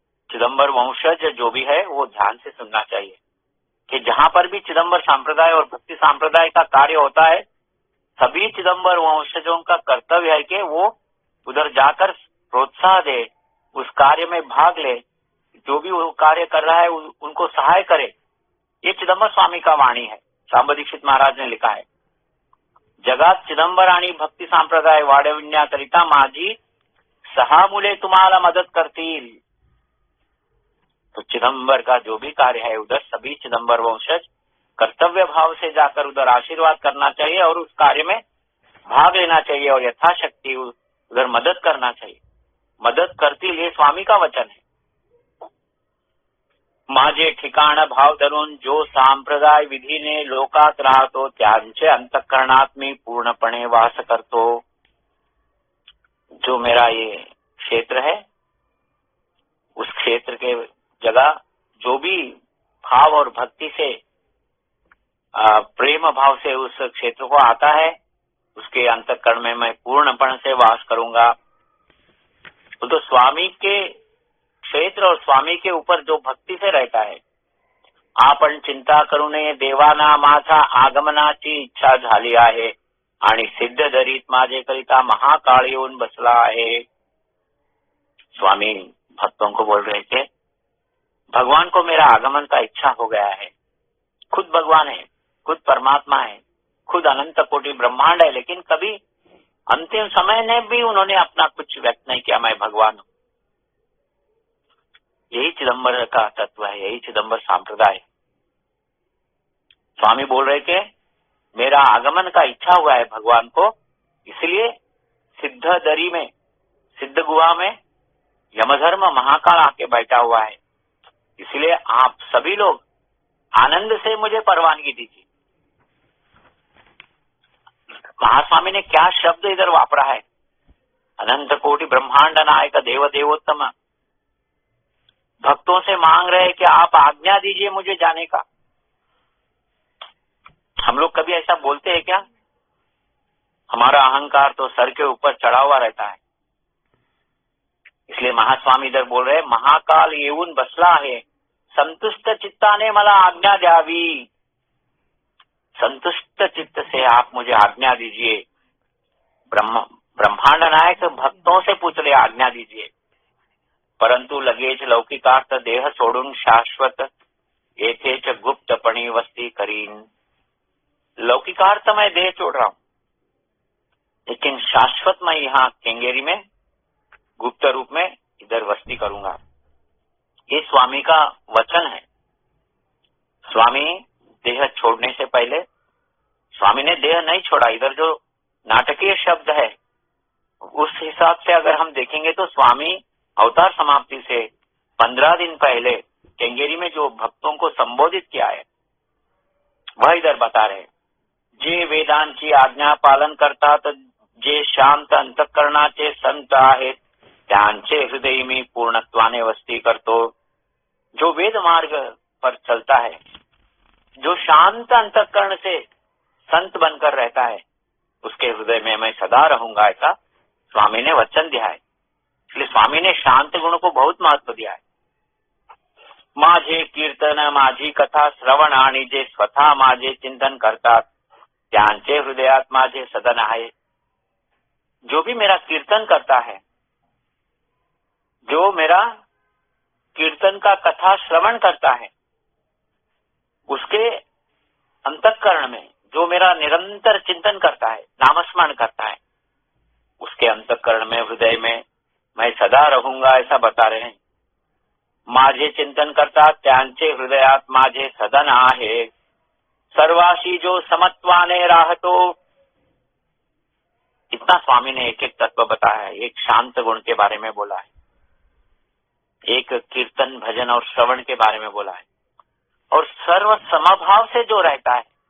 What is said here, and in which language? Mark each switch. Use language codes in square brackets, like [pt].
[hi] चिदंबर वंशज जो भी है वो ध्यान से सुनना चाहिए कि जहां पर भी चिदंबर संप्रदाय और भक्ति संप्रदाय का कार्य होता है, सभी चिदंबर वंशजों का कर्तव्य है कि वो उधर जाकर प्रोत्साह दे, उस कार्य में भाग ले, जो भी वो कार्य कर रहा है उनको सहाय करे। ये चिदंबर स्वामी का वाणी है। सांब दीक्षित महाराज ने लिखा है, [mr] जगात चिदंबर आणि भक्ती संप्रदाय वाढविण्याकरिता माझी 6 मुले तुम्हाला मदत करतील। [hi] तो चिदंबर का जो भी कार्य है उधर सभी चिदंबर वंशज कर्तव्य भाव से जाकर उधर आशीर्वाद करना चाहिए और उस कार्य में भाग लेना चाहिए और यथाशक्ति उधर मदद करना चाहिए। [mr] मदत करतील [hi] हे स्वामी का वचन है। [mr] माझे ठिकाण भाव धरून जो संप्रदाय विधीने लोकात राहतो, त्यांचे अंतःकरणात मी पूर्णपणे वास करतो। [hi] जो मेरा ये क्षेत्र है, उस क्षेत्र के जगह जो भी भाव और भक्ति से प्रेम भाव से उस क्षेत्र को आता है, उसके अंतःकरण में मैं पूर्णपण से वास करूंगा। तो स्वामी के क्षेत्र और स्वामी के ऊपर जो भक्ति से रहता है, [mr] आपण चिंता करू नये देवाना माझा आगमनाची इच्छा झाली आहे आणि सिद्ध दरीत माझेकरिता महाकाळ येऊन बसला आहे। [hi] स्वामी भक्तों को बोल रहे थे, भगवान को मेरा आगमन का इच्छा हो गया है। खुद भगवान है, खुद परमात्मा है, खुद अनंत कोटि ब्रह्मांड है, लेकिन कभी अंतिम समय ने भी उन्होंने अपना कुछ व्यक्त नहीं किया, मैं भगवान हूं। यही चिदंबर का तत्व है, यही चिदंबर संप्रदाय है। स्वामी बोल रहे थे, मेरा आगमन का इच्छा हुआ है भगवान को, इसलिए सिद्ध दरी में, सिद्ध गुहा में यमधर्म महाकाल आके बैठा हुआ है। इसलिए आप सभी लोग आनंद से मुझे परवानगी दीजिए। महास्वामी ने क्या शब्द इधर वापरा है, अनंत कोटि ब्रह्मांड नायक देव देवोत्तम। भक्तों से मांग रहे हैं कि आप आज्ञा दीजिए मुझे जाने का। हम लोग कभी ऐसा बोलते हैं क्या? हमारा अहंकार तो सर के ऊपर चढ़ा हुआ रहता है। इसलिए महास्वामी इधर बोल रहे, [mr] महाकाल येऊन बसला आहे, संतुष्ट चित्ताने मला आज्ञा द्यावी। [hi] संतुष्ट चित्त से आप मुझे आज्ञा दीजिए। ब्रह्मांड नायक भक्तों से पूछ रहे, आज्ञा दीजिए। [mr] परंतु लगेच लौकिकार्थ देह सोडून शाश्वत येथेच गुप्तपणी वस्ती करीन। [hi] लौकिकार्थ मैं देह छोड़ रहा हूं, लेकिन शाश्वत मैं यहाँ केंगेरी में गुप्त रूप में इधर वस्ती करूंगा। ये स्वामी का वचन है। स्वामी देह छोड़ने से पहले, स्वामी ने देह नहीं छोड़ा। इधर जो नाटकीय शब्द है उस हिसाब से अगर हम देखेंगे तो स्वामी अवतार समाप्ति से 15 दिन पहले केंगेरी में जो भक्तों को संबोधित किया है वह इधर बता रहे। [mr] जे वेदांची आज्ञा पालन करतात, जे शांत अंतःकरणाचे संत आहेत, त्यांचे हृदय मी पूर्णत्वाने वस्ती करतो। [hi] जो वेद मार्ग पर चलता है, जो शांत अंतःकरण से संत बनकर रहता है, उसके हृदय में मैं सदा रहूंगा, ऐसा स्वामी ने वचन दिया है। इसलिए स्वामी ने शांत गुण को बहुत महत्व दिया है। [mr] माझे कीर्तन माझी कथा श्रवण आणि जे स्वतः माझे चिंतन करतात, त्यांचे हृदयात माझे सदन आहे। [hi] जो भी मेरा कीर्तन करता है, जो मेरा कीर्तन का कथा श्रवण करता है, उसके अंतःकरण में जो मेरा निरंतर चिंतन करता है, नामस्मरण करता है, उसके अंतःकरण में, हृदय में मैं सदा रहूंगा, ऐसा बता रहे हैं। [mr] माझे चिंतन करता त्यांचे हृदयात माझे सदन आहे। सर्वाशी जो समत्वाने राहतो। [hi] इतना स्वामी ने एक एक तत्व बताया है, एक शांत गुण के बारे में बोला है, एक कीर्तन भजन और श्रवण के बारे में बोला है, और सर्व समभाव से जो रहता है।